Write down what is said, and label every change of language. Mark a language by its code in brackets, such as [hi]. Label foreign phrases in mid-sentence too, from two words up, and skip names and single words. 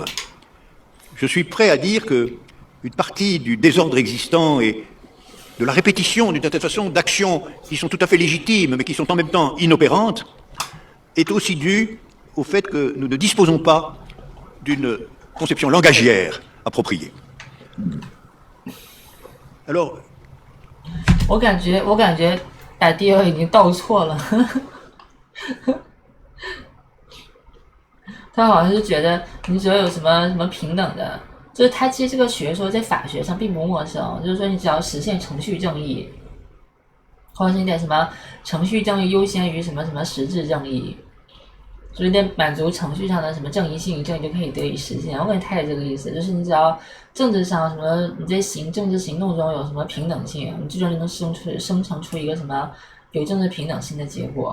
[fr] Je suis prêt à dire qu'une partie du désordre existant et de la répétition d'une certaine façon d'actions qui sont tout à fait légitimes mais qui sont en même temps inopérantes est aussi due au fait que nous ne disposons pas d'une conception langagière appropriée. Alors, [zh] 我感觉打第二已经倒错了，他好像是觉得你只要有什么平等的，就是他其实这个学说在法学上并不陌生，就是说你只要实现程序正义，或者是你得什么程序正义优先于什么实质正义，就是得满足程序上的什么正义性，正义就可以得以实现。我感觉他也这个意思，就是你只要政治上什么你在政治行动中有什么平等性，你最终就能生成出一个什么有政治平等性的结果。